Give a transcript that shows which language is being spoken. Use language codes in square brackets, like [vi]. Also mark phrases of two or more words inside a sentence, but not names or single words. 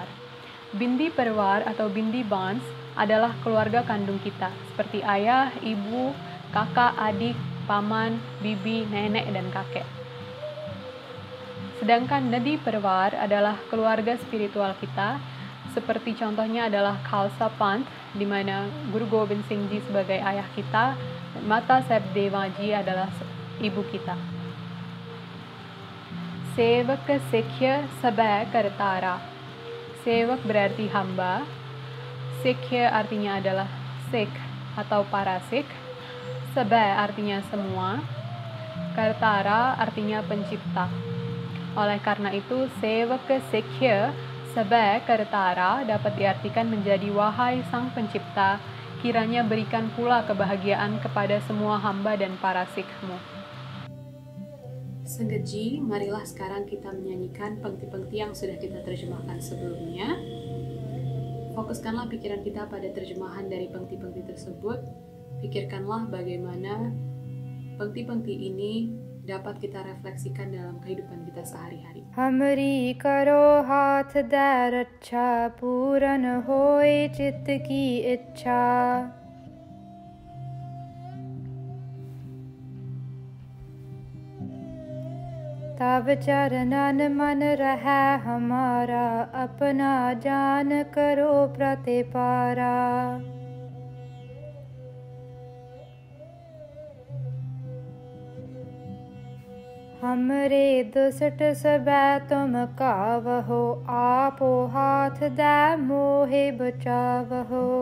[id] Bindi Parvar atau Bindi Bans adalah keluarga kandung kita, seperti ayah, ibu, kakak, adik, paman, bibi, nenek, dan kakek. Sedangkan Nadi Parvar adalah keluarga spiritual kita, seperti contohnya adalah Khalsa Panth, di mana Guru Gobind Singh Ji sebagai ayah kita, dan Mata Sahib Dewa Ji adalah ibu kita. [bra] सेवक सिख्य सभै करतारा. [id] Sevak berarti hamba, sikhya artinya adalah sikh atau para sikh, sabha artinya semua, kartara artinya pencipta. Oleh karena itu, [bra] सेवक सिख्य सभै करतारा [id] dapat diartikan menjadi wahai sang pencipta, kiranya berikan pula kebahagiaan kepada semua hamba dan para sikhmu. Sanggetji, marilah sekarang kita menyanyikan pengti-pengti yang sudah kita terjemahkan sebelumnya. Fokuskanlah pikiran kita pada terjemahan dari pengti-pengti tersebut. Pikirkanlah bagaimana pengti-pengti ini dapat kita refleksikan dalam kehidupan kita sehari-hari. [bra] हमरी करो हाथ दै रच्छा, पूरन होइ चित की इच्छा. तब चरणन मन रहा हमारा, अपना जान करो प्रतिपारा। हमरे दुष्ट सबै तुम कावहो, आपो हाथ दे मोहे बचावहो।